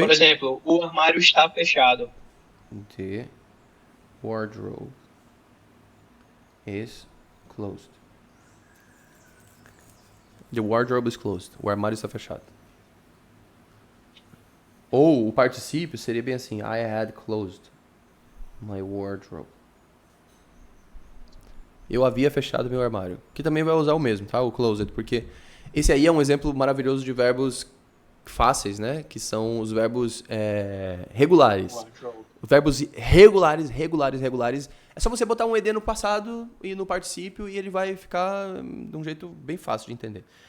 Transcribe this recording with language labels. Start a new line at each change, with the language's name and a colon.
Portuguese: Por exemplo, o armário está fechado.
English: The wardrobe is closed. The wardrobe is closed.
Portuguese: O armário está fechado. Ou o particípio seria bem assim.
English: I had closed my wardrobe.
Portuguese: Eu havia fechado meu armário. Que também vai usar o mesmo, tá? O closed. Porque esse aí é um exemplo maravilhoso de verbos fáceis, né? Que são os verbos regulares. Os verbos regulares. É só você botar um ED no passado e no particípio e ele vai ficar de um jeito bem fácil de entender.